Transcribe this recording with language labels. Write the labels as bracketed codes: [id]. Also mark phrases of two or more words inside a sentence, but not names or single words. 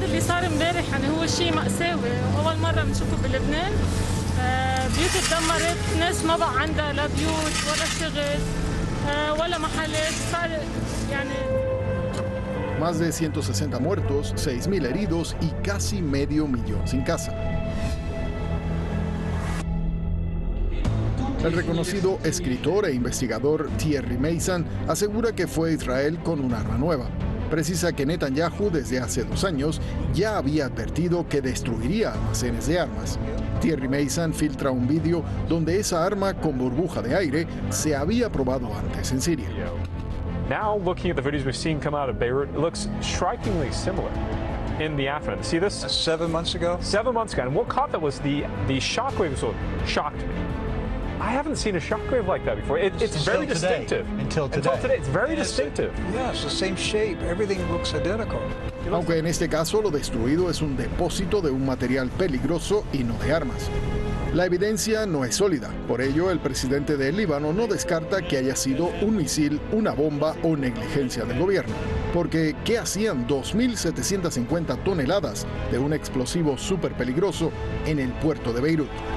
[ar] اللي صار امبارح يعني هو شيء مأساوي اول مره بنشوفه بلبنان بيوت اتدمرت ناس ما بقى عندها لا بيوت ولا شغل ولا محلات صار يعني [es] Más de 160 muertos, 6.000 heridos y casi medio millón sin casa. El reconocido escritor e investigador Thierry Meyssan asegura que fue Israel con un arma nueva. Precisa que Netanyahu desde hace 2 años ya había advertido que destruiría almacenes de armas. Thierry Meyssan filtra un vídeo donde esa arma con burbuja de aire se había probado antes en Siria. [en] Now looking at the videos we've seen come out of Beirut, it looks strikingly similar in the aftermath. See this? 7 months ago? 7 months ago. And what caught that was the shockwave was what shocked me. I haven't seen a shockwave like that before. It's very distinctive. Until today. It's very distinctive. Yeah, it's the same shape. Everything looks identical. [es] Aunque en este caso lo destruido es un depósito de un material peligroso y no de armas. La evidencia no es sólida, por ello el presidente del Líbano no descarta que haya sido un misil, una bomba o negligencia del gobierno. Porque, ¿qué hacían 2.750 toneladas de un explosivo súper peligroso en el puerto de Beirut?